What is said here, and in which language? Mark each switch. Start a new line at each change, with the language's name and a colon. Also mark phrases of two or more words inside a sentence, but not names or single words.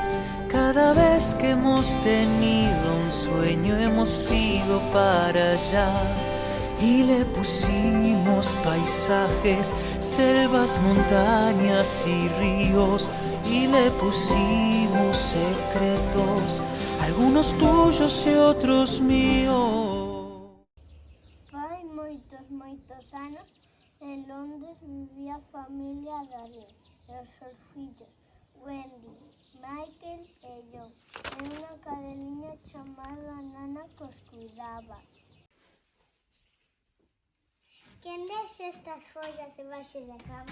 Spanish: Cada vez que hemos tenido un sueño hemos ido para allá y le pusimos paisajes, selvas, montañas y ríos, y le pusimos secretos, algunos tuyos y otros míos.
Galician: Fai moitos anos, en Londres vivía a familia Daniel e os seus fillos Wendy, Michael e John, e unha cadeliña chamada Nana que os cuidaba. Quen deixa estas follas debaixo da cama?